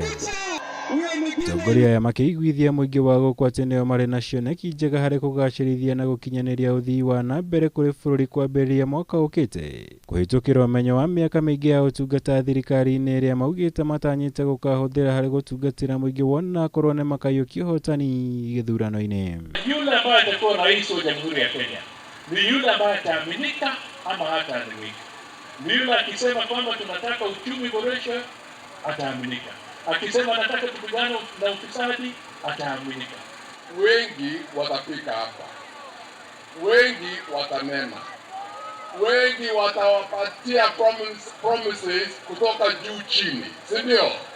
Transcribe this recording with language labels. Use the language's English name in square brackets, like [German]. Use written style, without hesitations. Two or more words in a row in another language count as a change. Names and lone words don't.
[Kikuyu] Atongoria aya makĩiguithia mũingĩ wa gũkũ atĩ nĩo marĩ na cioneki njega harĩ kũgacĩrithia na gũkinyanĩria ũthii wa na mbere kũrĩ bũrũri kwambĩrĩria mwaka ũkĩte, kũhĩtũkĩra ũmenyo wa mĩaka mĩingĩ ya ũtungata thirikari-inĩ ĩrĩa maugĩte matanyĩte gũkahũthĩra harĩ gũtungatĩra mũingĩ wona akorwo nĩ makaiyũkia ũhotani gĩthurano-inĩ. [Swahili] Yule ambaye atakuwa rais wa Jamhuri ya Kenya ni yule ambaye ataaminika ama hataaminika. Ni yule akisema kwamba tunataka uchumi boreshwe, ataaminika. Akisema nataka tupigane na ufisadi, ataaminika. Wengi watafika hapa, wengi watanena, wengi watawapatia promises kutoka juu chini, si ndio?